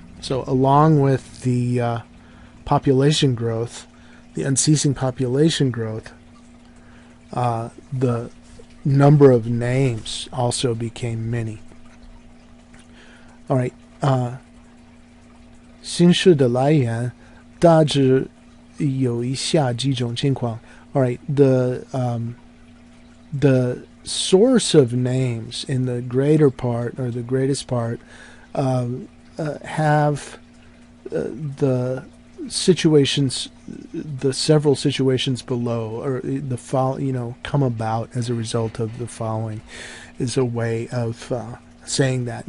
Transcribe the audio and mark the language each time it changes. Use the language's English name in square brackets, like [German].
[English] So along with the population growth, the unceasing population growth, the number of names also became many. All right. [Chinese] 姓氏的来源大致有以下几种情况. [English] All right. The source of names in the greater part, or the greatest part, have the situations, the several situations below, or the come about as a result of the following, is a way of saying that.